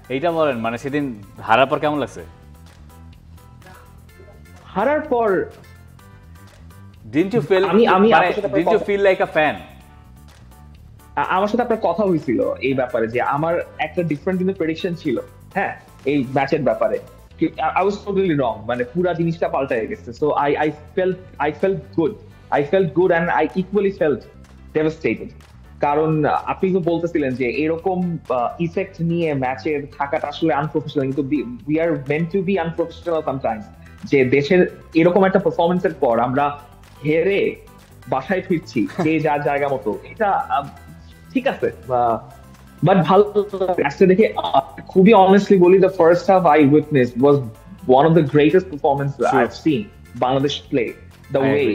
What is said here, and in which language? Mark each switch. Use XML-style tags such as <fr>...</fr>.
<bn>এইটা বলেন, মানে সেদিন হারার পর কেমন লাগছে? হারার পর</bn> <en>didn't you feel like a fan?</en> <bn>আমার সাথে আপনার কথা হয়েছিল এই ব্যাপারে যে আমার একটা ডিফারেন্ট কিন্তু প্রেডিকশন ছিল, হ্যাঁ, এই ম্যাচের ব্যাপারে।</bn> <en>I was totally wrong,</en> <bn>মানে পুরো জিনিসটা পাল্টায় গেছে।</bn> <en>So I felt good I felt good and I equally felt devastated.</en> <bn>কারণ আপনি তো বলতেছিলেন যে এরকম ইফেক্ট নিয়ে ম্যাচের থাকাটা আসলে আনপ্রফেশনাল, কিন্তু</bn> <en>We are meant to be unprofessional sometimes.</en> <bn>যে দেশের এরকম একটা পারফরমেন্সের পর আমরা হেরে বাসায় ফিরছি যে যার জায়গা মতো, এটা ঠিক আছে, বাট ভালো ম্যাচটা দেখে খুবই অনেস্টলি বলি,</bn> <en>The first half I witness was one of the greatest performance I have seen Bangladesh play the way.</en>